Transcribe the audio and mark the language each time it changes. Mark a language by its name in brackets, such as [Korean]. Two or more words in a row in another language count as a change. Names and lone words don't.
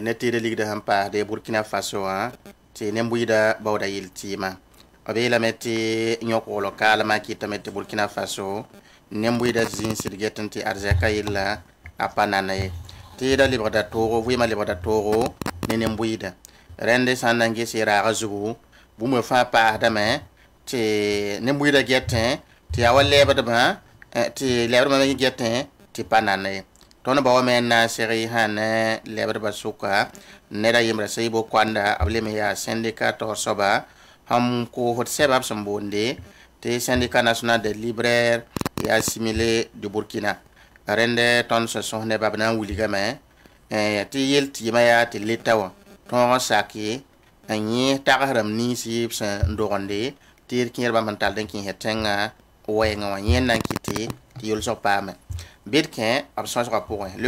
[Mossi] ne tɩɩda ligda sẽn paasde burkina faso wã tɩ nen-buɩɩda baooda yɩl tɩɩma b yeelame tɩ yõkglo kaalmã kɩtame tɩ burkina faso nen-buɩɩda zĩnsd get n tɩ arzɛka yella a pa nana ye tɩɩda lebgda toogo vɩɩmã lebgda toogo ne nen-buɩɩda rẽnd sã n na n ges y raagã zugu bũmb fãa paasdame tɩ nen-buɩɩda getẽ tɩ yaa wa lɛbdbã tɩ lɛbdbã me getẽ tɩ pa nana ye tõnd ba wa me n na n seg y sã ne lɛbdbã sʋka neda yembra saybo koanda b leme yaa syndicat tog soaba ham koosd sɛba b sẽn boonde tɩ [French] syndicat national de libraire et assimilé de Burkina [Mossi] rẽnd tõnd sẽn sõs nebã b na n wilgame tɩ yel tɩɩmã yaa tɩ leta wã tõog n sake n yẽ tagsrãmb ninsɩ b sẽn dogende tɩ d kẽer bãmb n tald n kẽesẽ tẽngã wɛɛngã wã yẽn na n kɩte tɩ yolsg paame bɩd kẽ b sõsgã pʋgẽ le